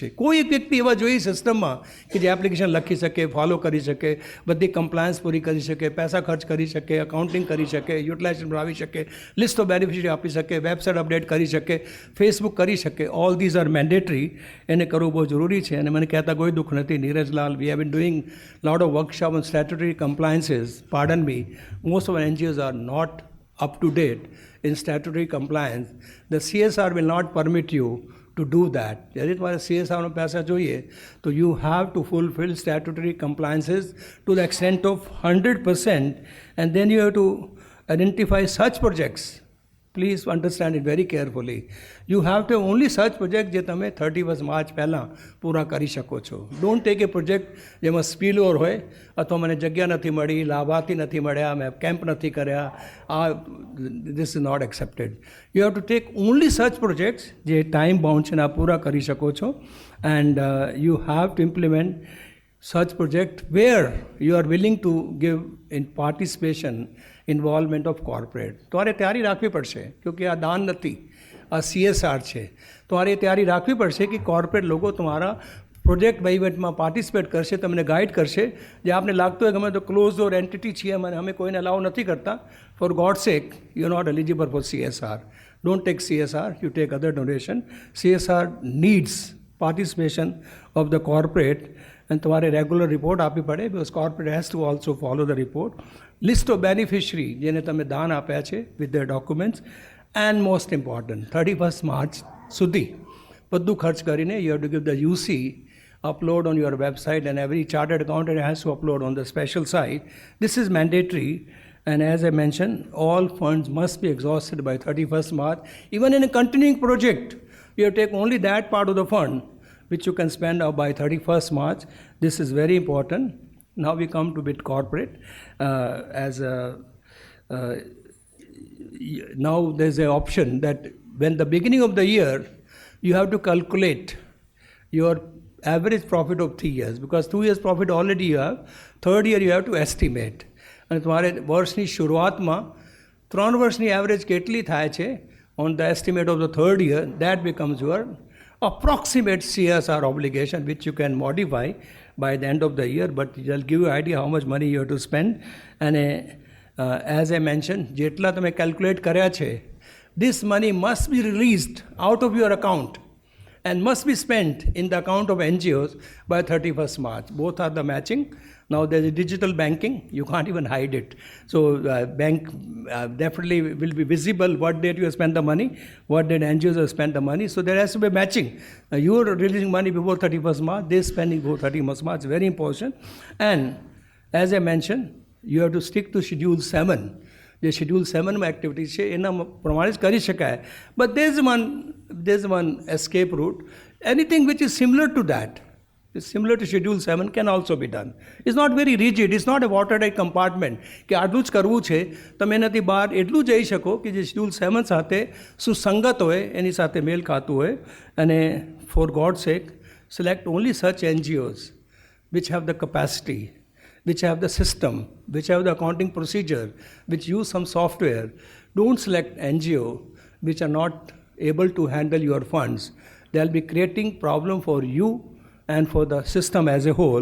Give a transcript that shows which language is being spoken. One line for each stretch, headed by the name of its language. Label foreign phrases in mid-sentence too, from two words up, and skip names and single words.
Gujarati: કોઈ એક વ્યક્તિ એવા જોઈએ સિસ્ટમમાં કે જે એપ્લિકેશન લખી શકે, ફોલો કરી શકે, બધી કમ્પ્લાયન્સ પૂરી કરી શકે, પૈસા ખર્ચ કરી શકે, અકાઉન્ટિંગ કરી શકે, યુટિલાઇઝેશન બનાવી શકે,
English: list of beneficiary
Gujarati: આપી શકે, વેબસાઇટ અપડેટ કરી શકે, ફેસબુક કરી શકે.
English: all these are mandatory.
Gujarati: એને કરવું બહુ જરૂરી છે અને મને કહેતા કોઈ દુઃખ નથી.
English: નીરજલાલ, we have been doing lot of workshop on statutory compliances. pardon me, most of NGOs are not up to date in statutory compliance. The CSR will not permit you to do that.
Hindi: यदि तुम्हारे CSR में पैसा चाहिए तो
English: you have to fulfill statutory compliances to the extent of 100%, and then you have to identify such projects. Please understand it very carefully. You have to only such project
Gujarati: જે તમે 31 માર્ચ પહેલાં પૂરા કરી શકો છો.
English: Don't take a project
Gujarati: જેમાં
English: spill over
Gujarati: હોય અથવા મને જગ્યા નથી મળી, લાભાર્થી નથી મળ્યા, મેં કેમ્પ નથી કર્યા.
English: This is not accepted. You have to take only such projects
Gujarati: જે
English: time bound
Gujarati: છે ને આ પૂરા કરી શકો છો.
English: And you have to implement such project where you are willing to give in participation involvement of corporate.
Gujarati: તમારે તૈયારી રાખવી પડશે ક્યોંકि આ દાન નથી, આ CSR છે. તમારે તૈયારી રાખવી પડશે કે કોર્પોરેટ લોકો તમારા પ્રોજેક્ટ વહીવટમાં પાર્ટિસિપેટ કરશે, તમને ગાઈડ કરશે. જે આપને લાગતું હોય કે અમે તો
English: close door entity
Gujarati: છીએ અને અમે કોઈને અલાઉ નથી કરતા,
English: for God sake you are not eligible for CSR. don't take CSR, you take other donation. CSR needs participation of the corporate
Gujarati: અને તમારે રેગ્યુલર રિપોર્ટ આપવી પડે,
English: because corporate has to also follow the report. list of beneficiary
Gujarati: જેને તમે દાન આપ્યા છે
English: with the documents. and most important 31st March
Gujarati: સુધી બધું ખર્ચ કરીને
English: you have to give the UC upload on your website, and every chartered accountant has to upload on the special site. This is mandatory, and as I mentioned, all funds must be exhausted by 31st March. Even in a continuing project, you have to take only that part of the fund which you can spend out by 31st March. This is very important. Now we come to bit corporate. Now there's an option that when the beginning of the year, you have to calculate your average profit of 3 years, because 2 years profit already you have. Third year you have to estimate.
Gujarati: અને તમારે વર્ષની શરૂઆતમાં 3 વર્ષની એવરેજ કેટલી થાય છે
English: on the estimate of the third year, that becomes your approximate CSR obligation, which you can modify by the end of the year, but it will give you idea how much money you have to spend. And as I mentioned,
Gujarati: જેટલા તમે calculate કર્યા છે,
English: this money must be released out of your account and must be spent in the account of NGOs by 31st March. Both are the matching. Now there's a digital banking, you can't even hide it. So bank definitely will be visible what date you have spent the money, what date NGOs have spent the money. So there has to be matching. You are releasing money before 31st March, they're spending before 31st March, very important. And as I mentioned, you have to stick to Schedule 7.
Gujarati: જે શેડ્યુલ 7માં એક્ટિવિટી છે એના પ્રમાણે જ કરી શકાય.
English: બટ there's one escape route. Anything which is similar to that, is similar to Schedule 7 can also be done. It's not very rigid. It's not a watertight compartment
Gujarati: કે આટલું જ કરવું છે. તમે એનાથી બહાર એટલું જઈ શકો કે જે Schedule 7 સાથે સુસંગત હોય, એની સાથે મેલ ખાતું હોય.
English: અને for God's sake, select only such NGOs which have the capacity, which have the system, which have the accounting procedure, which use some software. Don't select NGO which are not able to handle your funds. They'll be creating problem for you and for the system as a whole.